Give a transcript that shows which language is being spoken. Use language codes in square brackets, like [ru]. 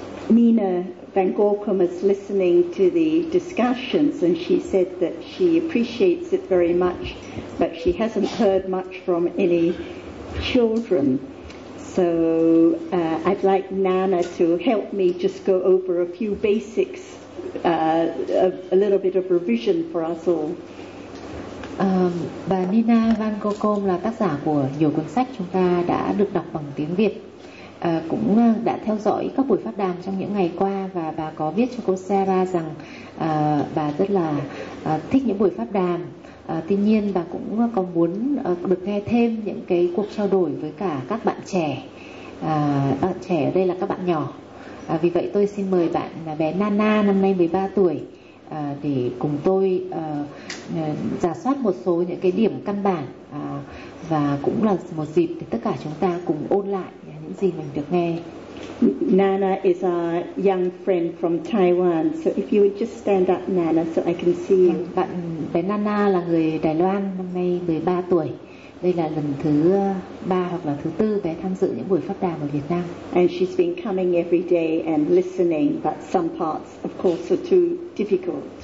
[en] Nina Van Gorkum is listening to the discussions, and she said that she appreciates it very much, but she hasn't heard much from any children. So I'd like Nana to help me just go over a few basics, a little bit of revision for us all. [vi] Bà Nina Van Gorkum là tác giả của nhiều cuốn sách chúng ta đã được đọc bằng tiếng Việt. Cũng đã theo dõi các buổi phát đàm trong những ngày qua, và bà có viết cho cô Sarah rằng bà rất là thích những buổi phát đàm. Tuy nhiên bà cũng có muốn được nghe thêm những cái cuộc trao đổi với cả các bạn trẻ. Bạn trẻ ở đây là các bạn nhỏ. Vì vậy tôi xin mời bạn bé Nana, năm nay 13 tuổi, để cùng tôi rà soát một số những cái điểm căn bản, và cũng là một dịp để tất cả chúng ta cùng ôn lại những gì mình được nghe. [en] Nana is a young friend from Taiwan, so if you would just stand up, Nana, so I can see you. [vi] Bạn bé Nana là người Đài Loan, năm nay 13 tuổi. Đây là lần thứ 3 hoặc là thứ 4 bé tham dự những buổi phát đàm ở Việt Nam. [en] And she's been coming every day and listening, but some parts of course are too difficult.